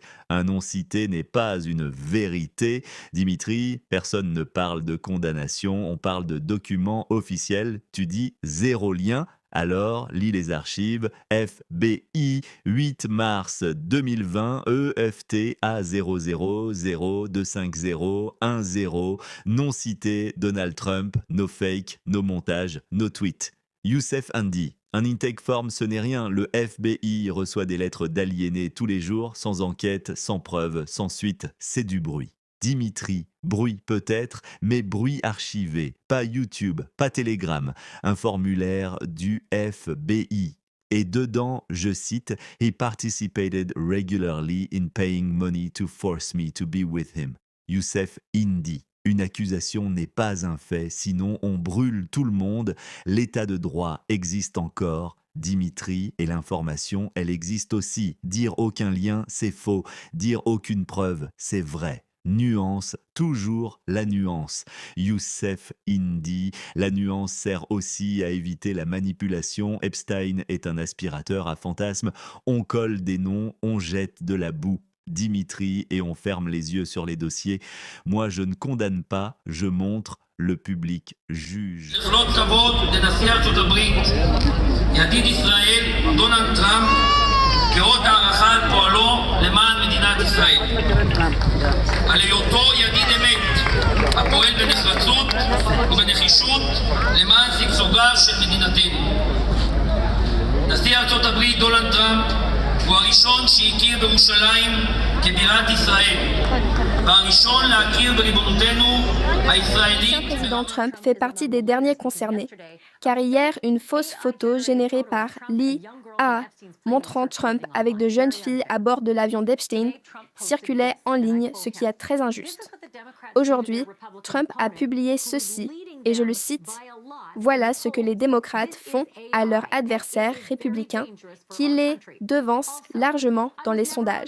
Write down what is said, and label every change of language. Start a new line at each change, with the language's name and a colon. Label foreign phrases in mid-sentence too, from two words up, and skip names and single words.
French: Un nom cité n'est pas une vérité. Dimitri, personne ne parle de condamnation, on parle de documents officiels. Tu dis zéro lien. Alors, lis les archives. FBI, 8 mars 2020, EFT A00025010, non cité, Donald Trump,
English: no fake, no montage, no tweet.
French: Youssef Indy. Un intake form, ce n'est rien. Le FBI reçoit des lettres d'aliénés tous les jours, sans enquête, sans preuve, sans suite. C'est du bruit. Dimitri, bruit peut-être, mais bruit archivé. Pas YouTube, pas Telegram. Un formulaire du FBI. Et dedans, je cite, «
English: He participated regularly in paying money to force me to be with him ».
French: Youssef Indy. Une accusation n'est pas un fait, sinon on brûle tout le monde. L'état de droit existe encore. Dimitri, et l'information, elle existe aussi. Dire aucun lien, c'est faux. Dire aucune preuve, c'est vrai. Nuance, toujours la nuance. Youssef Indy, la nuance sert aussi à éviter la manipulation. Epstein est un aspirateur à fantasmes. On colle des noms, on jette de la boue. Dimitri, et on ferme les yeux sur les dossiers. Moi, je ne condamne pas, je montre, le public juge.
Hebrew: כאות הערכה על פועלו למען מדינת ישראל. על היותו ידיד אמת, הפועל בנחרצות ובנחישות למען שגשוגה של מדינתנו. נשיא ארצות הברית דונלד טראמפ הוא הראשון שהכיר בירושלים כבירת ישראל, והראשון להכיר בריבונותנו הישראלית.
French: Le président Trump fait partie des derniers concernés, car hier, une fausse photo générée par Lee A, montrant Trump avec de jeunes filles à bord de l'avion d'Epstein, circulait en ligne, ce qui est très injuste. Aujourd'hui, Trump a publié ceci, et je le cite, « Voilà ce que les démocrates font à leurs adversaires républicains, qui les devancent largement dans les sondages.